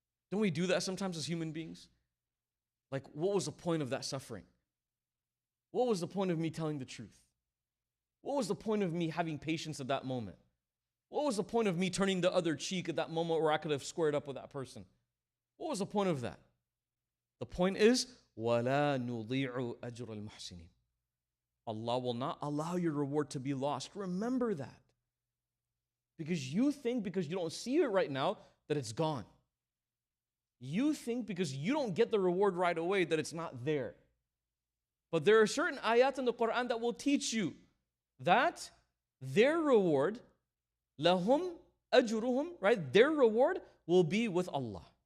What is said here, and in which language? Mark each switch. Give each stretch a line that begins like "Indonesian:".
English: Don't we do that sometimes as human beings? Like, what was the point of that suffering? What was the point of me telling the truth? What was the point of me having patience at that moment? What was the point of me turning the other cheek at that moment where I could have squared up with that person? What was the point of that? The point is,
Arabic: وَلَا نُضِيعُ أَجْرَ الْمُحْسِنِينَ.
English: Allah will not allow your reward to be lost. Remember that. Because you think because you don't see it right now that it's gone. You think because you don't get the reward right away that it's not there. But there are certain ayat in the Quran that will teach you that their reward,
Arabic: lahum ajruhum,
English: right? Their reward will be with Allah.